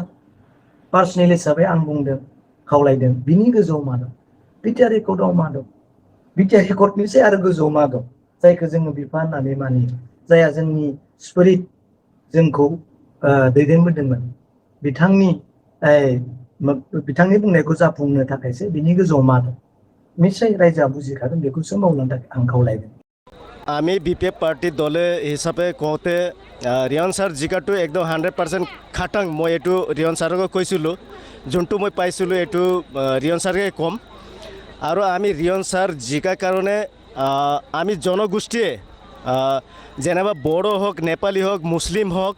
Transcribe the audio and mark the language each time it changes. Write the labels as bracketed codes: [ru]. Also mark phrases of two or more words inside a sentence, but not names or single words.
[brx] पार्सनेल हिसाबै आं बुंदों खावलायदों बिनि गोजौआव मा दं बिटिआर एकर्डआव मा दं बिटिआर एकर्डनिसै आरो गोजौआव मा दं जायखौ जोङो बिफा होननानै मानियो जायहा जोंनि स्पिरिट जोंखौ दैदेनबोदोंमोन बिथांनि बुंनायखौ जाफुंनो थाखायसो बिनि गोजौआव मा दं निश्चय रायजोआ बुजिखागोन बेखौसो मावनो थाखाय आं खावलायदों। [as] আমি BPF পাৰ্টি দলে হিচাপে কওঁতে ৰিয়ন ছাৰ জিকাটো একদম 100% খাটাং মই এইটো ৰিয়ন ছাৰক কৈছিলোঁ যোনটো মই পাইছিলোঁ এইটো ৰিয়ন ছাৰকে ক'ম আৰু আমি ৰিয়ন ছাৰ জিকাৰ কাৰণে আমি জনগোষ্ঠীয়ে যেনেবা বড়ো হওক নেপালী হওক মুছলিম